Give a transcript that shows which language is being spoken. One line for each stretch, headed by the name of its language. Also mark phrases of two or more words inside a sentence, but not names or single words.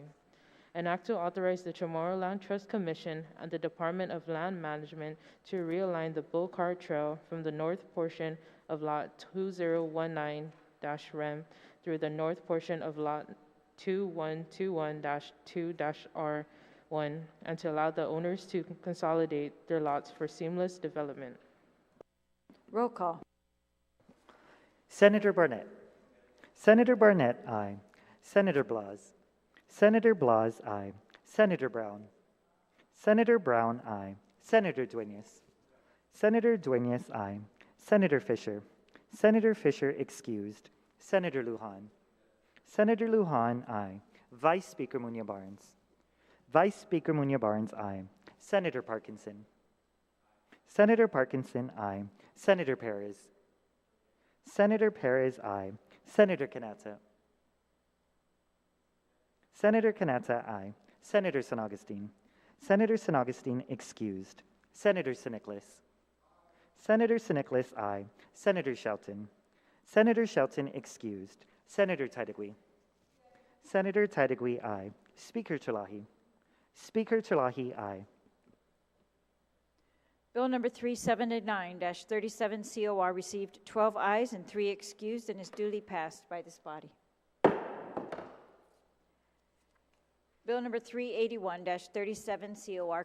English: An act to authorize the Chamorro Land Trust Commission and the Department of Land Management to realign the Bull Cart Trail from the north portion of Lot 2019-REM through the north portion of Lot 2121-2-R1 and to allow the owners to consolidate their lots for seamless development. Roll call. Senator Barnett. Senator Barnett, aye. Senator Blas. Senator Blas, aye. Senator Brown. Senator Brown, aye. Senator Duenas. Senator Duenas, aye. Senator Fisher. Senator Fisher, excused. Senator Lujan. Senator Lujan, aye. Vice Speaker Munya Barnes. Vice Speaker Munya Barnes, aye. Senator Parkinson. Senator Parkinson, aye. Senator Perez. Senator Perez, aye. Senator Kanata. Senator Kanata, aye. Senator San Augustine. Senator San Augustine, excused. Senator San Nicolas. Senator San Nicolas, aye. Senator Shelton. Senator Shelton, excused. Senator Titagui. Senator Titagui, aye. Speaker Terlahi. Speaker Terlahi, aye. Bill number 379-37 COR received 12 ayes and 3 excused and is duly passed by this body. Bill number 381-37 COR.